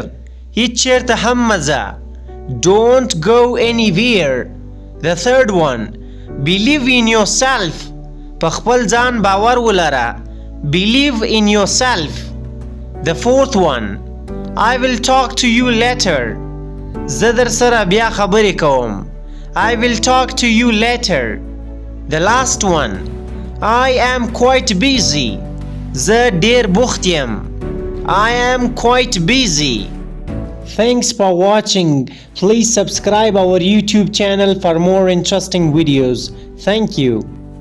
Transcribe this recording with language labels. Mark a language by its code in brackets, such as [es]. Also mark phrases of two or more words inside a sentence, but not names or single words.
[ps] هیڅ چیرته هم مه ځه. [en] Don't go anywhere. The third one, believe in yourself. [ps] په خپل ځان باور ولره. [en] Believe in yourself. The fourth one, I will talk to you later. [ps] زه در سره بیا خبرې کوم. [en] I will talk to you later. The last one, I am quite busy. [ps] زه ډیر بوخت یم. [en] I am quite busy. Thanks for watching. Please subscribe our YouTube channel for more interesting videos. Thank you.